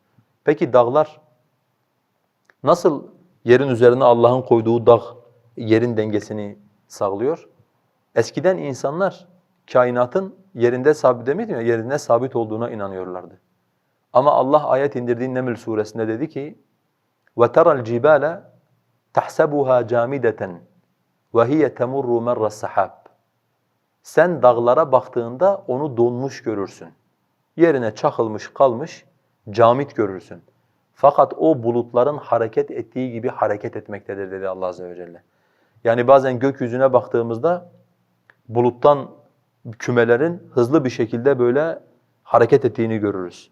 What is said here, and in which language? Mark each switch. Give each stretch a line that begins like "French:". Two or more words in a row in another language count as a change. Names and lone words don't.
Turkish: Peki dağlar nasıl yerin üzerine Allah'ın koyduğu dağ yerin dengesini sağlıyor? Eskiden insanlar kainatın yerinde sabit demedim ya, yerine sabit olduğuna inanıyorlardı. Ama Allah ayet indirdiği Neml suresinde dedi ki:
Arabic: وَتَرَى الْجِبَالَ تَحْسَبُهَا جَامِدَةً وَهِيَ تَمُرُّ مَرَّ السَّحَابِ.
Turkish: Sen dağlara baktığında onu donmuş görürsün. Yerine çakılmış kalmış, camit görürsün. Fakat o bulutların hareket ettiği gibi hareket etmektedir dedi Allah Azze ve Celle. Yani bazen gökyüzüne baktığımızda buluttan kümelerin hızlı bir şekilde böyle hareket ettiğini görürüz.